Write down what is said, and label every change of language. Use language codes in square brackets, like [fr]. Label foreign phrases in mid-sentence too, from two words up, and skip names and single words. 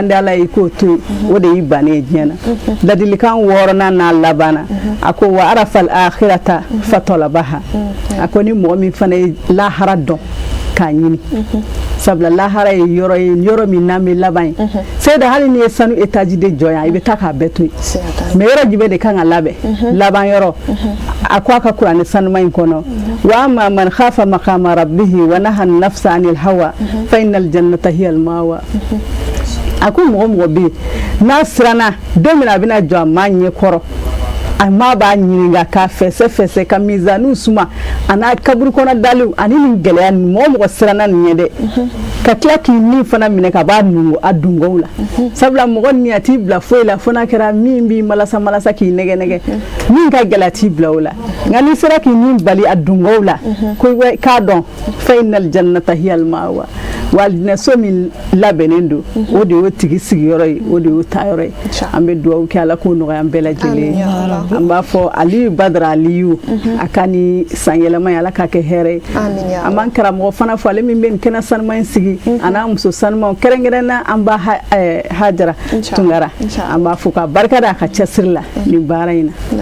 [bm] di Ala ye k'o to yen o de y'i bannen ye diɲɛ na ladilikan 6nan n'a labanna a ko [ar] وعرف الآخرة فطلبها [bm] a ko ni mɔgɔ min fana ye lahara dɔn k'a ɲini sabula lahara ye yɔrɔ min n'an bɛ laban ye c'est da hali ni ye sanu étage de jɔ yan i bɛ taa k'a bɛɛ to yen mais yɔrɔ jumɛn de kan ka labɛn laban yɔrɔ a ko a ka kuranɛ sanuma in kɔnɔ [ar] وأما من خاف مقام ربه ونهى النفس عن الهوى فإن الجنة هي المأوى [bm] a ko mɔgɔ bɛ yen n'a siranna don min a bɛna jɔ a maa ɲɛ kɔrɔ a maa b'a ɲininka k'a fɛsɛ ka mizaniw suma a n'a kaburu kɔnɔ daliw ani nin gɛlɛya nin mɔgɔ siranna nin ye dɛ ka tila k'i nin fana minɛ ka b'a nungu a dungaw la sabula mɔgɔ nin a t'i bila foyi la fo n'a kɛra min b'i malasa k'i nɛgɛ min ka gɛlɛya t'i bila o la nka n'i sera k'i nin bali a dungaw la k'a dɔn [ar] فإن الجنة هي المأوى [bm] wa aljinɛso min labɛnnen don o de y'o tigi sigiyɔrɔ ye o de y'o taayɔrɔ ye an bɛ dugawu kɛ Ala k'o nɔgɔya an bɛɛ lajɛlen ye an b'a fɔ Aliyu Badara Aliyu a ka ni san yɛlɛma ye Ala k'a kɛ hɛrɛ ye an b'an karamɔgɔ fana fɔ ale min bɛ nin kɛnɛ sanuma in sigi a n'a muso sanumaw kɛrɛnkɛrɛnna an b'a Hajara Tunkara an b'a fɔ ka barika da a ka cɛsiri la nin baara in na